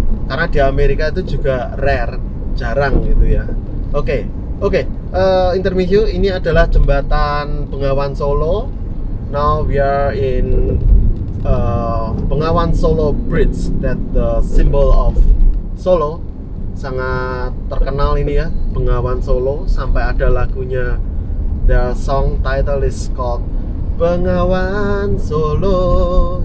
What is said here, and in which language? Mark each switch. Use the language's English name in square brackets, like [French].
[Indonesian] Karena di Amerika itu juga rare, jarang gitu ya. Oke. Intermezzo, ini adalah jembatan Bengawan Solo. [English] Now we are in Bengawan Solo Bridge, that the symbol of Solo. [Indonesian] Sangat terkenal ini ya, Bengawan Solo, sampai ada lagunya. [English] The song title is called Bengawan Solo.